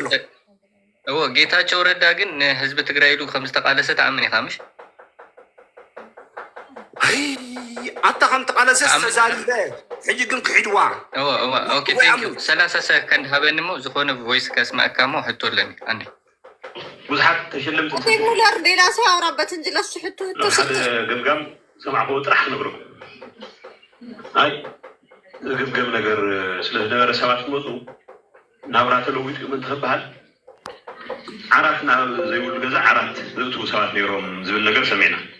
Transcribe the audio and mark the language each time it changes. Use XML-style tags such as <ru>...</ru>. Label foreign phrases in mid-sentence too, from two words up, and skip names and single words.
<ti>هو ጌታቸው ረዳ ግን ህዝብ ትግራይ ኢሉ ከም ዝተቃለሰ ተኣምን ኢኻ ምሽ ኣታ ከም ተቃለሰ ተዛሪበ ሕጂ ግን ክሒድዋ</ti> <en>OK thank you</en> <ti>30 ሰከንድ ሃበኒ ሞ ዝኾነ ቮይስ ከስማዕካ ሞ ሕቶለኒ አንዴ ብዙሓት ተሸለምቲ</ti> <am>ሙለር ሌላ ሰው ያወራበት እንጂ ለሱ ሕቶ</am> <ti>ግምጋም ሰማዕኮ ጥራሕ ክነግሮ ኣይ ዝግብገብ ነገር ስለዝነበረ ሰባት መፁ ናብራ ተለዊጡ ምን ትኽበሃል ዓራት ናብ ዘይብሉ ገዛ ዓራት ዝእትዉ ሰባት ነይሮም ዝብል ነገር ሰሚዕና</ti>